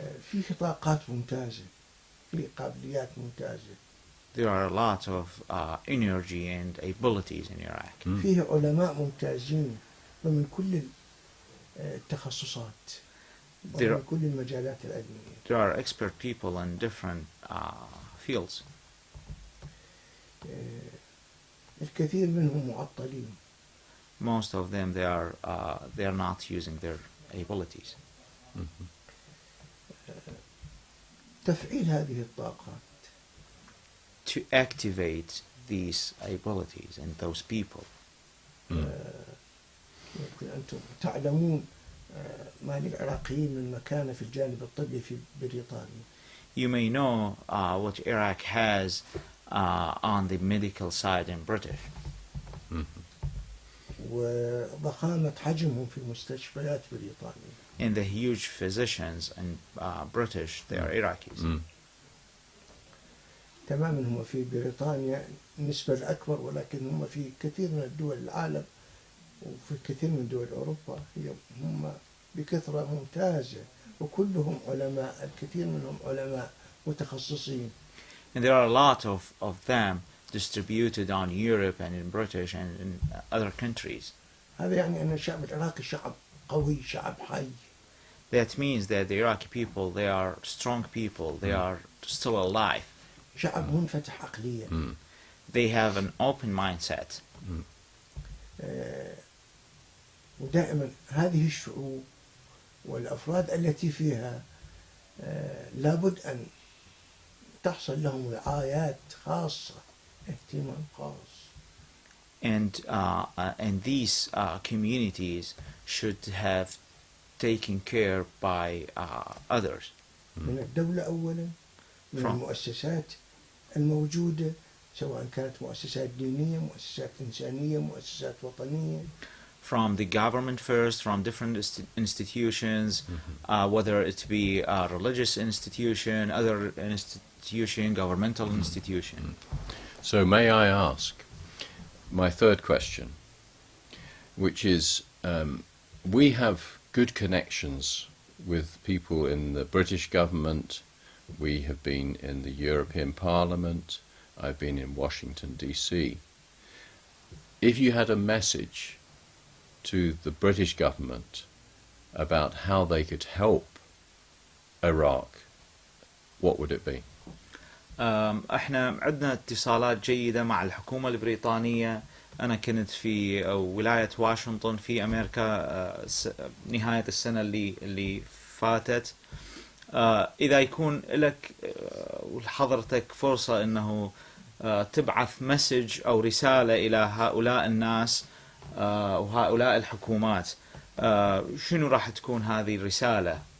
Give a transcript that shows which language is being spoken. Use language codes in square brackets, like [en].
[ar] فيه طاقات ممتازة، فيه قابليات ممتازة. [en] There are a lot of energy and abilities in Iraq. [ar] فيه علماء ممتازين ضمن كل التخصصات ومن كل المجالات العلمية. [en] There are expert people in different fields. [ar] الكثير منهم معطلين. [en] Most of them they are not using their abilities. [ar] تفعيل هذه الطاقات. [en] To activate these abilities in those people. [ar] يمكن أنتم تعلمون ما للعراقيين من مكانة في الجانب الطبي في بريطانيا. [en] You may know what Iraq has on the medical side in British. [ar] وضخامة حجمهم في مستشفيات بريطانيا. [en] And the huge physicians in British, they are Iraqis. [ar] تماما هم في بريطانيا النسبة الأكبر، ولكن هم في كثير من الدول العالم وفي كثير من دول أوروبا هم بكثرة ممتازة، وكلهم علماء، الكثير منهم علماء متخصصين. [en] And there are a lot of them distributed on Europe and in British and in other countries. [ar] هذا يعني أن الشعب العراقي شعب قوي، شعب حي. [en] That means that the Iraqi people, they are strong people, they are still alive. [ar] شعب منفتح عقليا. [en] They have an open mindset. [ar] ودائما هذه الشعوب والأفراد التي فيها لابد أن تحصل لهم رعايات خاصة، اهتمام خاص. [en] And these communities should have taken care by others. [ar] من الدولة أولا، من المؤسسات الموجودة، سواء كانت مؤسسات دينية، مؤسسات إنسانية، مؤسسات وطنية. [en] From the government first, from different institutions, whether it be a religious institution, other institution, governmental institution. So may I ask my third question, which is we have good connections with people in the British government. We have been in the European Parliament. I've been in Washington, D.C. If you had a message to the British government about how they could help Iraq, what would it be? [ar] احنا عندنا اتصالات جيدة مع الحكومة البريطانية. أنا كنت في ولاية واشنطن في أمريكا نهاية السنة اللي فاتت. إذا يكون لك ولحضرتك فرصة أنه تبعث مسج أو رسالة إلى هؤلاء الناس وهؤلاء الحكومات، شنو راح تكون هذه الرسالة؟